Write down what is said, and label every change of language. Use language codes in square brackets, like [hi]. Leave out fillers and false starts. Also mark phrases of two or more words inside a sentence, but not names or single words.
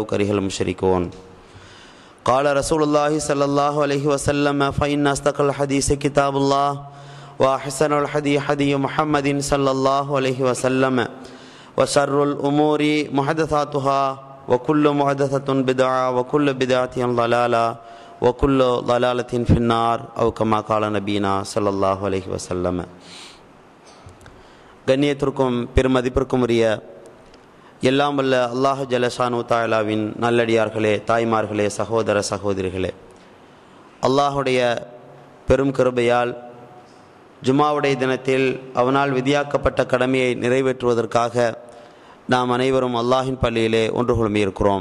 [ar] كره المشركون قال رسول الله صلى الله عليه وسلم فإن أصدق الحديث كتاب الله وأحسن الحديث حديث محمد صلى الله عليه وسلم وشر الأمور محدثاتها وكل محدثة بدعة وكل بدعة ضلالة وكل ضلالة في النار أو كما قال نبينا صلى الله عليه وسلم. [ta] கண்ணியத்திற்கும் பெருமதிப்பிற்கும் உரிய எல்லாம் வல்ல அல்லாஹ் [ar] جل شأنه تعالى [ta] நல்லடியார்களே, தாய்மார்களே, சகோதர சகோதரிகளே, அல்லாஹுடைய பெரும் கிருபையால் ஜுமாவுடைய தினத்தில் அவனால் விதியாக்கப்பட்ட கடமையை நிறைவேற்றுவதற்காக நாம் அனைவரும் அல்லாஹின் பள்ளியிலே ஒன்று குழுமியிருக்கிறோம்.